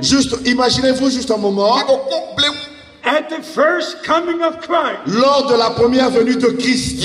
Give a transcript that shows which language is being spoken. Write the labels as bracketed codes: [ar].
[fr] Juste, imaginez-vous juste un moment. [en] At the first coming of Christ, [fr] lors de la première venue de Christ,